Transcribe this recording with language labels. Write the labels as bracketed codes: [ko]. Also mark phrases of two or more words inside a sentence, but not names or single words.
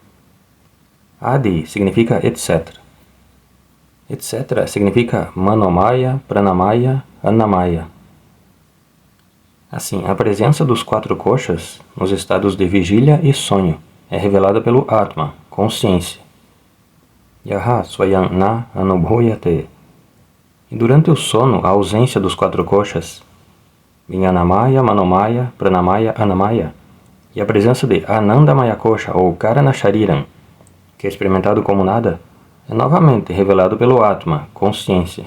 [pt] Adi significa etc. Etc. significa Manomaya, Pranamaya, Annamaya. Assim, a presença dos 4 koshas, nos estados de vigília e sonho, é revelada pelo Atma, consciência. [sa] Yaha swayam na anubhuyate. [pt] E durante o sono, a ausência dos 4 koshas, Vijnanamaya, Manomaya, Pranamaya, Annamaya, e a presença de [sa] Anandamaya Kosha, [pt] ou [sa] Karana Shariram, [pt] que é experimentado como nada, é novamente revelado pelo Atma, consciência.